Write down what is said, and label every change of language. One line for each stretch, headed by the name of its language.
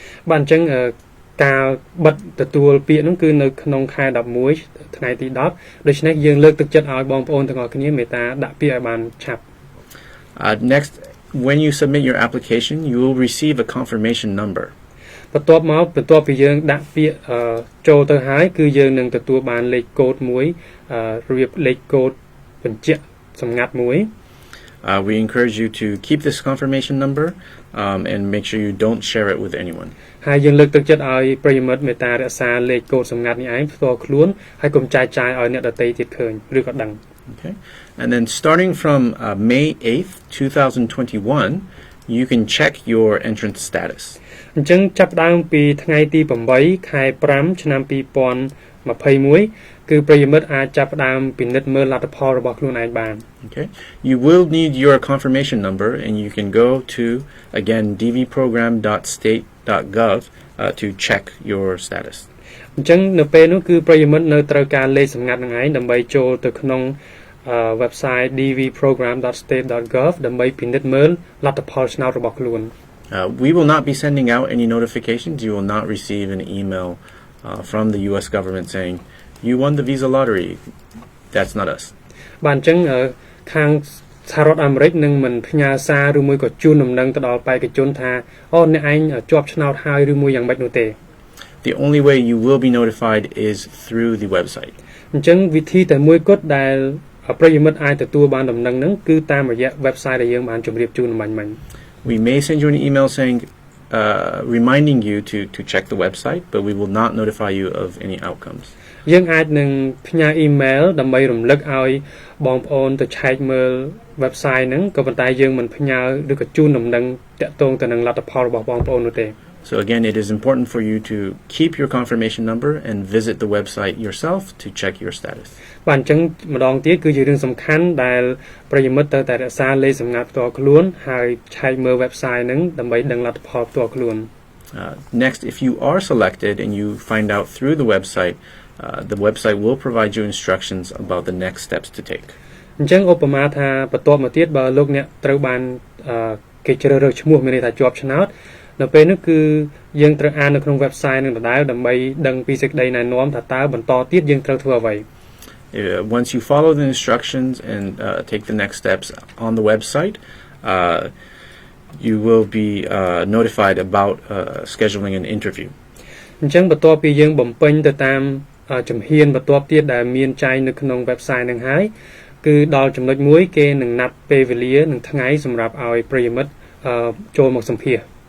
Khmer: បាទអញ្ចឹងការបិទទទួលពាក្យនោះគឺនៅក្នុងខែ11ថ្ងៃទី10ដូច្នេះយើងលើកទឹកចិត្តឲ្យបងប្អូនទាំងអស់គ្នាមេត្តាដាក់ពាក្យឲ្យបានឆាប់
English: Next, when you submit your application, you will receive a confirmation number.
Khmer: បន្ទាប់មកបន្ទាប់ពីយើងដាក់ពាក្យចូលទៅហើយគឺយើងនឹងទទួលបានលេខកូដមួយរបៀបលេខកូដបញ្ជាក់សម្ងាត់មួយ
English: We encourage you to keep this confirmation number and make sure you don't share it with anyone.
Khmer: ហើយយើងលើកទឹកចិត្តឲ្យប្រិយមិត្តមេត្តារក្សាលេខកូដសម្ងាត់នេះឯងផ្ទាល់ខ្លួនហើយកុំចែកចាយឲ្យអ្នកដទៃទៀតឃើញឬក៏ដឹង
English: Okay. And then starting from May 8th, 2021, you can check your entrance status.
Khmer: អញ្ចឹងចាប់ផ្ដើមពីថ្ងៃទី8ខែ5ឆ្នាំ2021គឺប្រិយមិត្តអាចចាប់ផ្ដើមពិនិត្យមើលលទ្ធផលរបស់ខ្លួនឯងបាន
English: Okay. You will need your confirmation number and you can go to again dvprogram.state.gov to check your status.
Khmer: អញ្ចឹងនៅពេលនោះគឺប្រិយមិត្តនៅត្រូវការលេខសម្ងាត់នឹងឯងដើម្បីចូលទៅក្នុង website dvprogram.state.gov ដើម្បីពិនិត្យមើលលទ្ធផលឆ្នោតរបស់ខ្លួន
English: We will not be sending out any notifications. You will not receive an email from the U.S. government saying you won the visa lottery. That's not us.
Khmer: បាទអញ្ចឹងខាងសហរដ្ឋអាមេរិកនឹងមិនផ្ញើសារឬមួយក៏ជូនដំណឹងទៅដល់បេក្ខជនថាអូអ្នកឯងជាប់ឆ្នោតហើយឬមួយយ៉ាងម៉េចនោះទេ
English: The only way you will be notified is through the website.
Khmer: អញ្ចឹងវិធីតែមួយគត់ដែលប្រិយមិត្តអាចទទួលបានដំណឹងហ្នឹងគឺតាមរយៈ website ដែលយើងបានជម្រាបជូនមិញ
English: We may send you an email saying reminding you to check the website, but we will not notify you of any outcomes.
Khmer: យើងអាចនឹងផ្ញើ email ដើម្បីរំលឹកឲ្យបងប្អូនទៅឆែកមើល website ហ្នឹងក៏ប៉ុន្តែយើងមិនផ្ញើឬក៏ជូនដំណឹងតាក់ទងទៅនឹងលទ្ធផលរបស់បងប្អូននោះទេ
English: So again, it is important for you to keep your confirmation number and visit the website yourself to check your status.
Khmer: បាទអញ្ចឹងម្ដងទៀតគឺជារឿងសំខាន់ដែលប្រិយមិត្តត្រូវតែរក្សាលេខសម្ងាត់ផ្ទាល់ខ្លួនហើយឆែកមើល website ហ្នឹងដើម្បីដឹងលទ្ធផលផ្ទាល់ខ្លួន
English: Next, if you are selected and you find out through the website will provide you instructions about the next steps to take.
Khmer: អញ្ចឹងឧបមាថាបន្ទាប់មកទៀតបើលោកអ្នកត្រូវបានគេជ្រើសរើសឈ្មោះមានន័យថាជាប់ឆ្នោតនៅពេលនោះគឺយើងត្រូវអាននៅក្នុង website នឹងដដែលដើម្បីដឹងពីសេចក្តីណែនាំថាតើបន្តទៀតយើងត្រូវធ្វើអ្វី
English: Once you follow the instructions and take the next steps on the website, you will be notified about scheduling an interview.
Khmer: អញ្ចឹងបន្ទាប់ពីយើងបំពេញទៅតាមជំហានបន្ទាប់ទៀតដែលមានចែងនៅក្នុង website នឹងហើយគឺដល់ចំណុចមួយគេនឹងណាត់ពេលវេលានិងថ្ងៃសម្រាប់ឲ្យប្រិយមិត្តចូលមកសម្ភាសន៍